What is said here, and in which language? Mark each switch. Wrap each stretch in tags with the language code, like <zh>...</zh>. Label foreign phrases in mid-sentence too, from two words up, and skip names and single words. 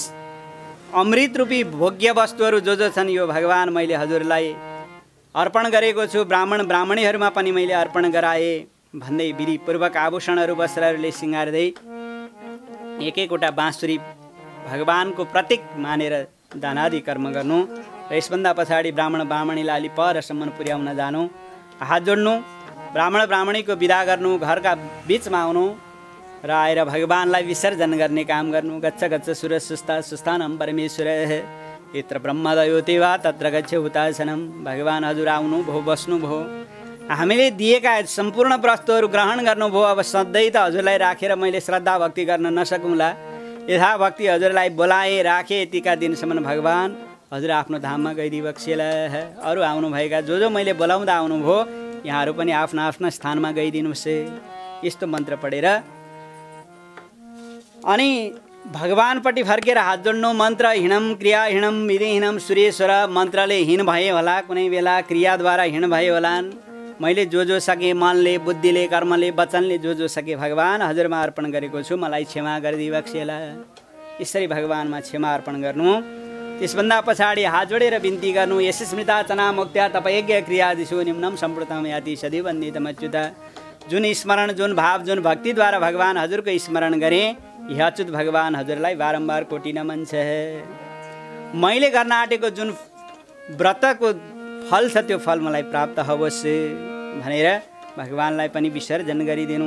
<ne>अमृत रूपी भोग्य वस्तुहरू जो जो छन् यो भगवान मैले हजुरलाई अर्पण गरेको छु, ब्राह्मण ब्राह्मणीहरूमा पनि मैले अर्पण गराएँ भन्दै विधिपूर्वक आभूषणहरू वस्त्रहरूले सिँगार्दै एक एकवटा बाँसुरी भगवानको प्रतीक मानेर दानादि कर्म गर्नु। र यसभन्दा पछाडि ब्राह्मण ब्राह्मणीलाई अलि परसम्म पुर्याउन जानु, हात जोड्नु, ब्राह्मण ब्राह्मणीको विदा गर्नु, घरका बिचमा आउनु र आएर भगवानलाई विसर्जन गर्ने काम गर्नु।</ne> <sa>गच्छ गच्छ सुर सुस्ता सुस्थानम परमेश्वर यत्र ब्रह्मदयोते वा तत्र गच्छ हुतासनम।</sa> <ne>भगवान हजुर आउनु भो, बस्नु भो, हामीले दिएका सम्पूर्ण वस्तुहरू ग्रहण गर्नुभयो। अब सधैँ त हजुरलाई राखेर मैले श्रद्धा भक्ति गर्न नसकौँला, यथा भक्ति हजुरलाई बोलाएँ राखेँ, यतिका दिनसम्म भगवान हजुर आफ्नो धाममा गइदिए बक्सेला। अरू आउनुभएका जो जो मैले बोलाउँदा आउनुभयो यहाँहरू पनि आफ्नो आफ्नो स्थानमा गइदिनुहोस्। यस्तो मन्त्र पढेर अनि भगवानपट्टि फर्केर हात जोड्नु।</ne> <sa>मन्त्र हिँडम क्रिया हिँडम विधि हिँडम सुरेश्वर।</sa> <ne>मन्त्रले हिँड भए होला, कुनै बेला क्रियाद्वारा हिँड भए होलान्। मैले जो जो सके मनले, बुद्धिले, कर्मले, वचनले जो जो सके भगवान हजुरमा अर्पण गरेको छु, मलाई क्षमा गरिदिए बक्सेला। यसरी भगवानमा क्षमा अर्पण गर्नु। त्यसभन्दा पछाडि हात जोडेर बिन्ती गर्नु।</ne> <sa>यस स्मृता चना मुक्त्या तपयज्ञ क्रियादिषु निम्नम सम्प्रतम याति सदैव वन्दितमच्युता।</sa> <ne>जुन स्मरण, जुन भाव, जुन भक्तिद्वारा भगवान हजुरको स्मरण गरेँ, यह अच्युत भगवान हजुरलाई बारम्बार कोटि नमन छ। मैले गर्न आँटेको जुन व्रतको फल छ त्यो फल मलाई प्राप्त होस् भनेर भगवानलाई पनि विसर्जन गरिदिनु।</ne>